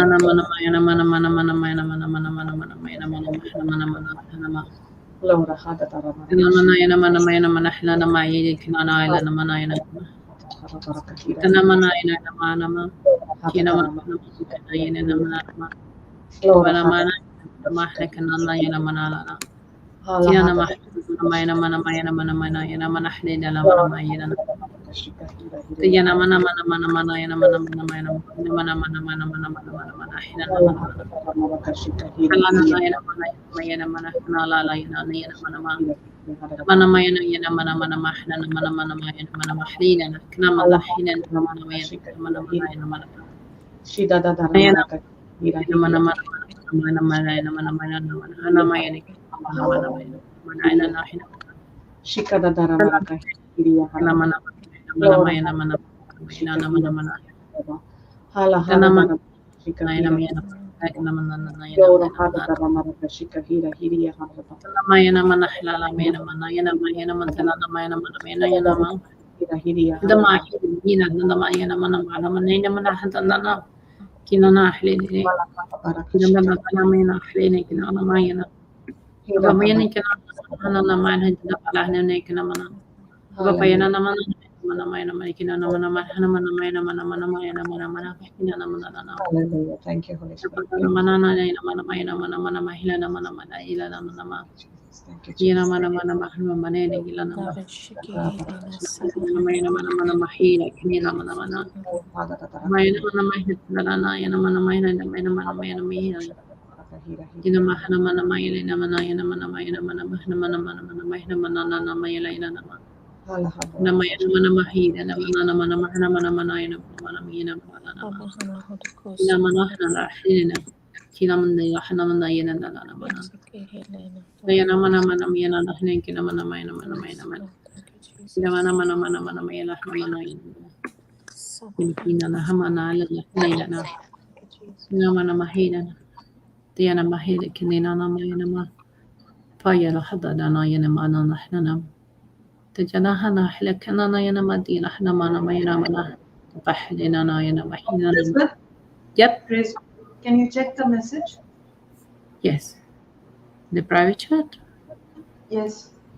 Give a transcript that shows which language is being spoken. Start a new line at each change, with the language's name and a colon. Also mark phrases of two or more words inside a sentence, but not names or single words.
English: na mana mayana mana mana mana mayana mana mana mana mana mayana mana mana mana mana mana Laura hada tara tanana yana mana mayana mana hina na mayi kinana ila na mana yana tanana mana yana na mana mana kina mana mana yana na mana mana mana mana kinana yana mana la kina na mana mana yana mana hina la mana mayana Yana mana mana mana mana yana mana mana mana mana mana mana mana mana mana hina na mana kana na yana mana kana la yana mana mana yana mana mana mahna mana mana mana mahlina kana mana hina mana mana yana mana Shida da da yana mana mana mana mana yana mana mana hana mana mana na hina Shika da da maraka hiriya hana mana mana mana mana mana hala hala mana shika mana mana shika hira hiriya hana mana halala mana yana mana hira hiriya dama hina dama yana mana hadana kinana ahlini kinana mana ahlini kinana mana Bamayana kinana mana hajda palahna kinana mana Bapayana naman Hallelujah. Thank you, Holy Spirit. Thank you, Jesus. Thank you, Jesus. Oh, Father, Filipina na hamana la na Namana mahina Diana mahida kinina na mayana Paya la hada na yana mana nahnana Tajana hana hilakana na yana madina hana mana mayana mana Bahlina na yana mahina Elizabeth, Yep, praise. Can you check the message? yes. The private chat? Yes.